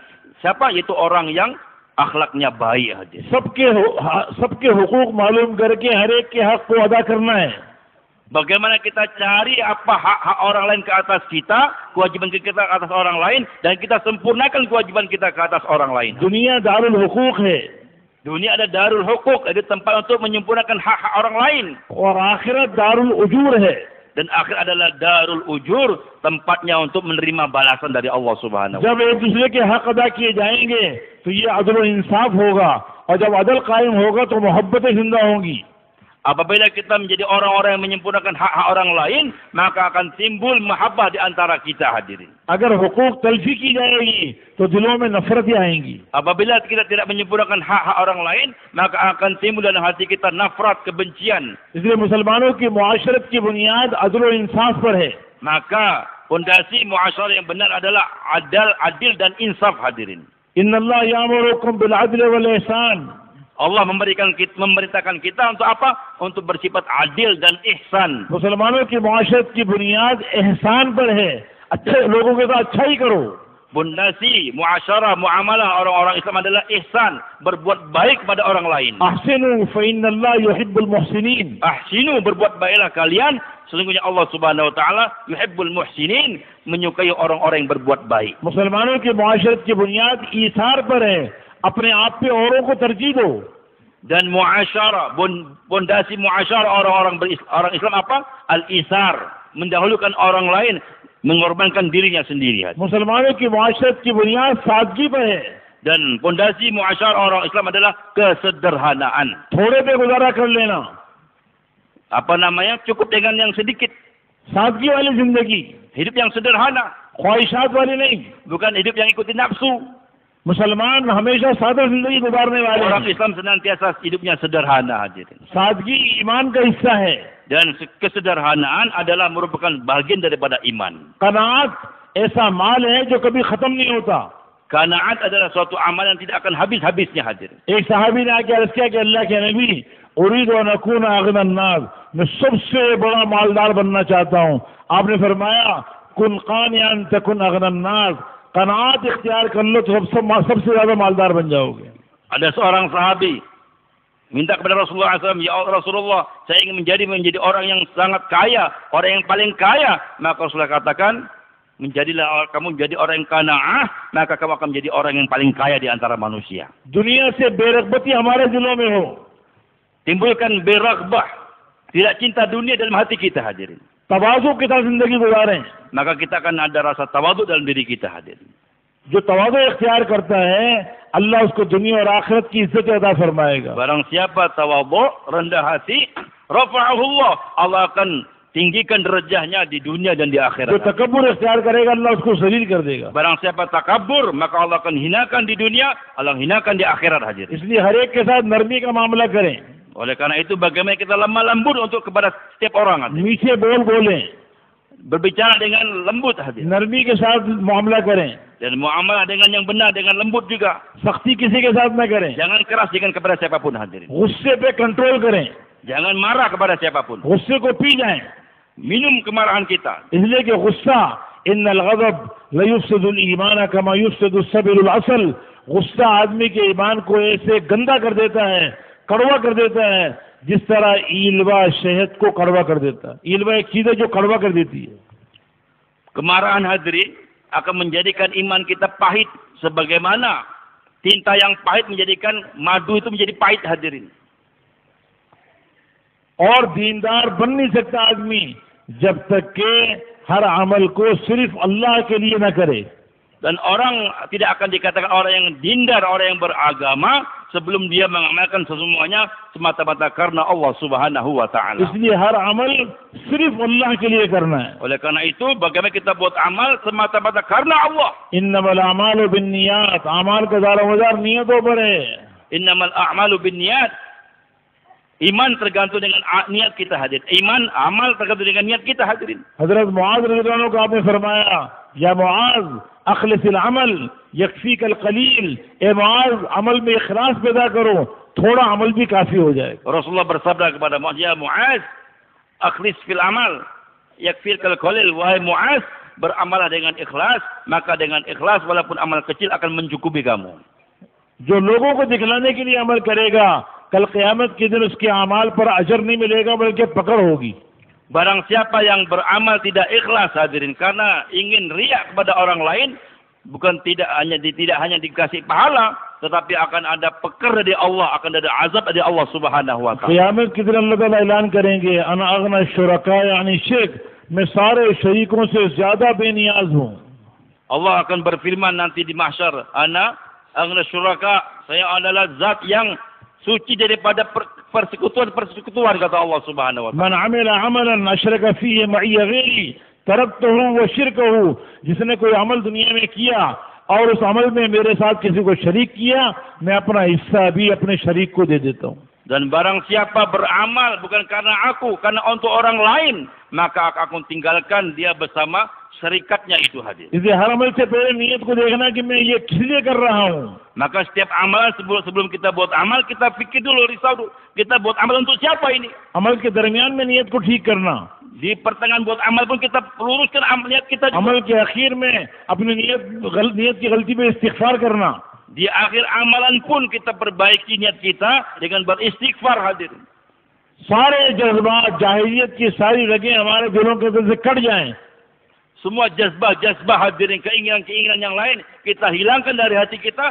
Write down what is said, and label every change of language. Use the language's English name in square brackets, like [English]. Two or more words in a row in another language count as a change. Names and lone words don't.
[Indonesian] Siapa? Yaitu orang yang akhlaknya baik, hadir. [Urdu] سب کے حقوق معلوم کر کے ہر ایک کے حق کو ادا کرنا ہے. [Indonesian] Bagaimana kita cari apa hak-hak orang lain ke atas kita, kewajiban kita ke atas orang lain, dan kita sempurnakan kewajiban kita ke atas orang lain. [Urdu] دنیا دار الحقوق ہے, [Indonesian] dunia ada [Arabic] دار الحقوق, [Indonesian] ada tempat untuk menyempurnakan hak-hak orang lain. [Urdu] اور آخرت دار الاجور ہے, [Indonesian] dan akhir adalah [Arabic] دار الأجور, [Indonesian] tempatnya untuk menerima balasan dari [Arabic] الله سبحانه و [Urdu] جب ایک دوسرے کے حق ادا کیے جائیں گے تو یہ عدل اور انصاف ہوگا، اور جب عدل قائم ہوگا تو محبتیں زندہ ہوں گی. [Indonesian] Apabila kita menjadi orang-orang yang menyempurnakan hak-hak orang lain, maka akan timbul mahabbah di antara kita, hadirin. [Urdu] اگر حقوق تلفی کی جائے گی تو دلوں میں نفرتیں آئیں گی. [Indonesian] Apabila kita tidak menyempurnakan hak-hak orang lain, maka akan timbul dalam hati kita nafrat, kebencian. [Urdu] اس لیے مسلمانوں کی معاشرت کی بنیاد عدل اور انصاف پر ہے. [Indonesian] Maka fondasi muasyarah yang benar adalah adil dan insaf, hadirin. [Arabic] إن الله يأمركم بالعدل والإحسان. [Indonesian] Allah memerintahkan kita untuk apa? Untuk bersifat adil dan ihsan. [Urdu] مسلمانوں کی معاشرت کی بنیاد احسان پر ہے، اچھے لوگوں کے ساتھ اچھا ہی کرو. [Indonesian] Fondasi muasyarah, muamalah orang-orang Islam adalah ihsan, berbuat baik pada orang lain. [Arabic] أحسنوا فإن الله يحب المحسنين. [Indonesian] Ahsinu, berbuat baiklah kalian, sesungguhnya [Arabic] الله سبحانه وتعالى يحب المحسنين, [Indonesian] menyukai orang-orang yang berbuat baik. [Urdu] مسلمانوں کی معاشرت کی بنیاد ایثار پر ہے، اپنے آپ پہ اوروں کو ترجیح دو. [Indonesian] Dan muasyarah, fondasi muasyarah orang Islam apa? Al-isar, mendahulukan orang lain, mengorbankan dirinya sendiri. [Urdu] مسلمانوں کی معاشرت کی بنیاد سادگی پر ہے. [Indonesian] Dan fondasi muasyarah orang Islam adalah kesederhanaan. [Urdu] تھوڑے پہ گزارا کر لینا, [Indonesian] Apa namanya? Cukup dengan yang sedikit. [Urdu] سادگی والی زندگی, [Indonesian] Hidup yang sederhana, [Urdu] خواہشات والی نہیں. [Indonesian] bukan hidup yang ikuti nafsu. [Urdu] مسلمان ہمیشہ سادہ زندگی گزارنے والے [Indonesian] Orang [Urdu] ہیں. [Indonesian] Islam senantiasa hidupnya sederhana, hadirin. [Urdu] سادگی ایمان کا حصہ ہے. [Indonesian] Dan kesederhanaan adalah merupakan bagian daripada iman. [Urdu] قناعت ایسا مال ہے جو کبھی ختم نہیں ہوتا. [Indonesian] Qanaat adalah suatu amal yang tidak akan habis-habisnya hadirin. [Urdu] ایک صحابی نے آ کے عرض کیا کہ اللہ کے نبی, [Arabic] أريد و نكون أغنى الناس, [Urdu] میں سب سے بڑا مالدار بننا چاہتا ہوں. آپ نے فرمایا [Arabic] كن قانعا تكن أغنى الناس, [Urdu] قناعت اختیار کر لو تو سب سے زیادہ مالدار بن جاؤ گے. [Indonesian] Ada seorang sahabi minta kepada Rasulullah SAW, ya Rasulullah, saya ingin menjadi orang yang sangat kaya, orang yang paling kaya. Maka Rasulullah katakan, kamu menjadi orang yang qanaah, maka kamu akan menjadi orang yang paling kaya di antara manusia. [Urdu] دنیا سے بے رغبتی ہمارے دلوں میں ہو, [Indonesian] Timbulkan beraghbah, tidak cinta dunia dalam hati kita hadirin. [Urdu] تواضع کے ساتھ زندگی گزاریں. [Indonesian] Maka kita akan ada rasa tawadhu dalam diri kita hadirin. [Urdu] جو تواضع اختیار کرتا ہے، اللہ اس کو دنیا اور آخرت کی عزت عطا فرمائے گا. [Indonesian] Barang siapa tawadhu, rendah hati, [Arabic] رفعه الله, [Indonesian] Allah akan tinggikan derajahnya di dunia dan di [Urdu] جو [Indonesian] akhirat. [Urdu] تکبر اختیار کرے گا، اللہ اس کو ذلیل کر دے گا. [Indonesian] Barang siapa takabur, maka Allah akan hinakan di dunia, Allah hinakan di akhirat hadirin. [Urdu] اس لیے ہر ایک کے ساتھ نرمی کا معاملہ کریں, [Indonesian] Oleh karena itu bagaimana kita lemah lembut untuk kepada setiap orang hadirin. [Urdu] میٹھے بول بولیں, [Indonesian] Berbicara dengan lembut hadirin. [Urdu] نرمی کے ساتھ معاملہ کریں, [Indonesian] Dan muamalah dengan yang benar, dengan lembut juga. [Urdu] سختی کسی کے ساتھ نہ کریں, [Indonesian] Jangan keras dengan kepada siapapun hadirin. [Urdu] غصے پہ کنٹرول کریں, [Indonesian] Jangan marah kepada siapapun. [Urdu] غصے کو پی جائیں, [Indonesian] Minum kemarahan kita. [Urdu] اس لیے کہ غصہ [Arabic] إن الغضب ليفسد الإيمان كما يفسد السبيل العسل, [Urdu] غصہ آدمی کے ایمان کو ایسے گندا کر دیتا ہے، کڑوا کر دیتا ہے، جس طرح ایلوا شہد کو کڑوا کر دیتا ہے. ایلوا ایک چیز ہے جو کڑوا کر دیتی ہے. [Indonesian] Kemarahan hadirin akan menjadikan iman kita pahit, sebagaimana tinta yang pahit menjadikan madu itu menjadi pahit hadirin. [Urdu] اور دیندار بن نہیں سکتا آدمی جب تک کہ ہر عمل کو صرف اللہ کے لیے نہ کرے. [Indonesian] Dan orang tidak akan dikatakan orang yang dindar, orang yang beragama sebelum dia mengamalkan semuanya semata-mata karena [Arabic] الله سبحانه وتعالى. [Urdu] اس لیے ہر عمل صرف اللہ کے لیے کرنا ہے. [Indonesian] Oleh karena itu bagaimana kita buat amal semata-mata karena Allah. [Arabic] إنما الأعمال بالنيات, [Urdu] اعمال کا دارومدار نیتوں پر ہے. [Arabic] إنما الأعمال بالنيات. [Indonesian] Iman tergantung dengan niat kita hadirin. Iman, amal tergantung dengan niat kita hadirin. [Urdu] حضرت معاذ رضی اللہ عنہ کو آپ نے فرمایا, [Arabic] يا معاذ أخلص العمل يكفيك القليل, [Urdu] اے معاذ عمل میں اخلاص پیدا کرو، تھوڑا عمل بھی کافی ہو جائے گا. [Indonesian] Rasulullah bersabda kepada Muaz, [Arabic] يا معاذ، أخلص في العمل، يكفيك القليل. [Indonesian] Wahai Muaz, beramalah dengan ikhlas, maka dengan ikhlas walaupun amal kecil akan mencukupi kamu. [Urdu] جو لوگوں کو دکھلانے کے لیے عمل کرے گا، کل قیامت کے دن اس کے اعمال پر اجر نہیں ملے گا، بلکہ پکڑ ہوگی. [Indonesian] Barang siapa yang beramal tidak ikhlas hadirin karena ingin riak kepada orang lain, bukan tidak hanya dikasih pahala, tetapi akan ada pekar dari Allah, akan ada azab dari [Arabic] الله سبحانه وتعالى. [Urdu] قیامت کے دن اللہ تعالیٰ اعلان کریں گے, [Arabic] أنا أغنى الشركاء [Urdu] یعنی شرک، میں سارے شریکوں سے زیادہ بے نیاز ہوں. [Indonesian] Allah akan berfirman nanti di mahsyar, [Arabic] أنا أغنى الشركاء, [Indonesian] saya adalah zat yang suci daripada persekutuan kata [Arabic] الله سبحانه وتعالى. من عمل عملا أشرك فيه معي غيري تركته وشركه, [Urdu] جس نے کوئی عمل دنیا میں کیا اور اس عمل میں میرے ساتھ کسی کو شریک کیا، میں اپنا حصہ بھی اپنے شریک کو دے دیتا ہوں. [Indonesian] Dan barang siapa beramal bukan karena aku, karena untuk orang lain, maka aku tinggalkan dia bersama syarikatnya itu hadir. [Urdu] اس لیے ہر عمل سے پہلے نیت کو دیکھنا کہ میں یہ کس لیے کر رہا ہوں. [Indonesian] Maka setiap amalan sebelum kita buat amal, kita pikir dulu, risau dulu. Kita buat amal untuk siapa ini? [Urdu] عمل کے درمیان میں نیت کو ٹھیک کرنا, [Indonesian] Di pertengahan buat amal pun kita luruskan niat kita juga. [Urdu] عمل کے آخر میں اپنی نیت کی غلطی پہ استغفار کرنا, [Indonesian] Di akhir amalan pun kita perbaiki niat kita dengan beristighfar hadir. [Urdu] سارے جذبات جاہلیت کی ساری رگیں ہمارے دلوں کے اندر سے کٹ جائیں. [Indonesian] Semua jazbah hadirin, keinginan yang lain kita hilangkan dari hati kita.